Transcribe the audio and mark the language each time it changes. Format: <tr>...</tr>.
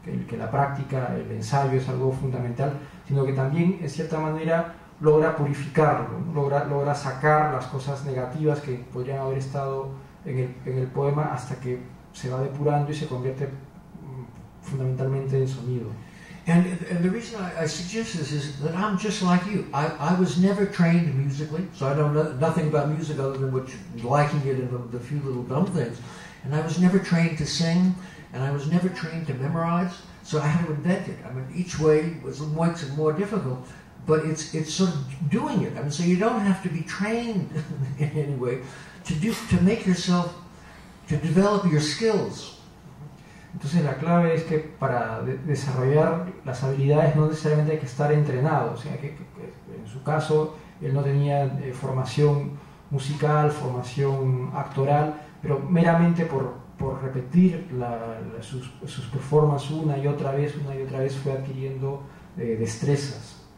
<es>que la práctica, el ensayo es algo fundamental, sino que también en cierta manera logra purificarlo, ¿no? logra sacar las cosas negativas que podrían haber estado en el poema hasta que se va depurando y se convierte fundamentalmente en sonido.</es> <en>And the reason I suggest this is that I'm just like you. I was never trained musically, so I know nothing about music other than liking it and the few little dumb things. And I was never trained to sing, and I was never trained to memorize, so I had to invent it. I mean, each way makes it more difficult, but it's sort of doing it. I mean, so you don't have to be trained in any way to make yourself, to develop your skills.</en> <es>Entonces la clave es que para desarrollar las habilidades no necesariamente hay que estar entrenado, o sea que en su caso él no tenía formación musical, formación actoral, pero meramente por repetir sus performances una y otra vez fue adquiriendo destrezas.</es>